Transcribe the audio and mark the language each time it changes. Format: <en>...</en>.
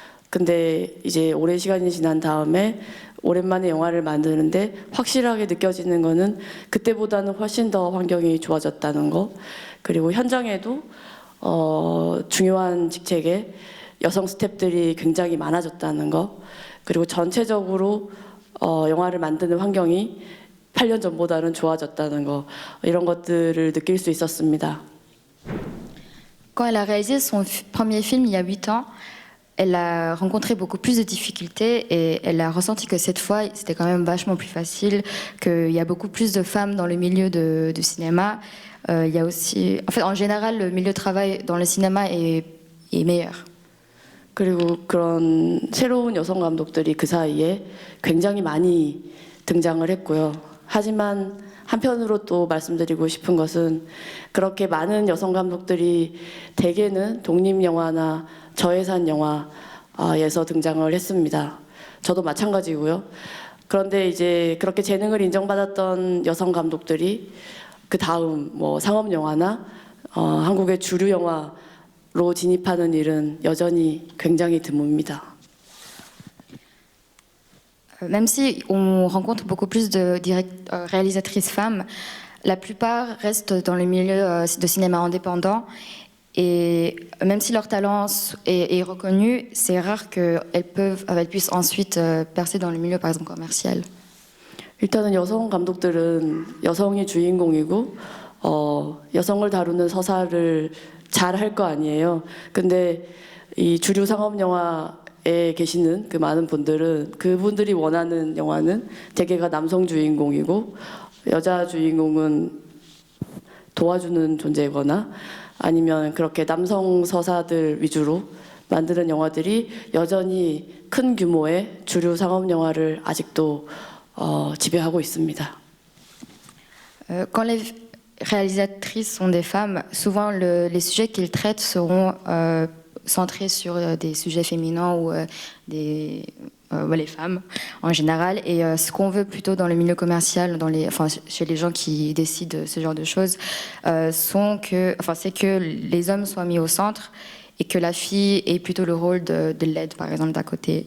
<ko>근데 이제 오랜 시간이 지난 다음에 오랜만에 영화를 만드는데 확실하게 느껴지는 거는 그때보다는 훨씬 더 환경이 좋아졌다는 거. 그리고 현장에도 중요한 직책에 여성 스태프들이 굉장히 많아졌다는 거, 그리고 전체적으로 영화를 만드는 환경이 8년 전보다는 좋아졌다는 거, 이런 것들을 느낄 수 있었습니다.</ko> <fr>Quand elle a réalisé son premier film il y a 8 ans, elle a rencontré beaucoup plus de difficultés et elle a ressenti que cette fois, c'était quand même vachement plus facile, qu'il y a beaucoup plus de femmes dans le milieu du cinéma. Il y a aussi, en fait, en général, le milieu de travail dans le cinéma est meilleur.</fr> <ko>그리고 그런 새로운 여성 감독들이 그 사이에 굉장히 많이 등장을 했고요. 하지만 한편으로 또 말씀드리고 싶은 것은 그렇게 많은 여성 감독들이 대개는 독립영화나 저예산 영화에서 등장을 했습니다. 저도 마찬가지고요. 그런데 이제 그렇게 재능을 인정받았던 여성 감독들이 그 다음 뭐 상업 영화나 한국의 주류 영화로 진입하는 일은 여전히 굉장히 드뭅니다.</ko> <fr>Même si on rencontre beaucoup plus de réalisatrices femmes, la plupart restent dans le milieu de cinéma indépendant. Et même si leur talent est reconnu, c'est rare qu'elles puissent ensuite percer dans le milieu, par exemple, commercial.</fr> <ko>일단은 여성 감독들은 여성이 주인공이고 여성을 다루는 서사를 잘 할 거 아니에요. 근데 이 주류 상업 영화에 계시는 그 많은 분들은 그분들이 원하는 영화는 대개가 남성 주인공이고 여자 주인공은 도와주는 존재거나 아니면 그렇게 남성 서사들 위주로 만드는 영화들이 여전히 큰 규모의 주류 상업 영화를 아직도 지배하고 있습니다.</ko> <fr>Quand les réalisatrices sont des femmes, souvent les sujets qu'ils traitent seront centrés sur des sujets féminins ou les femmes en général. Et ce qu'on veut plutôt dans le milieu commercial, chez les gens qui décident ce genre de choses, c'est que les hommes soient mis au centre et que la fille ait plutôt le rôle de l'aide, par exemple, d'à côté.</fr>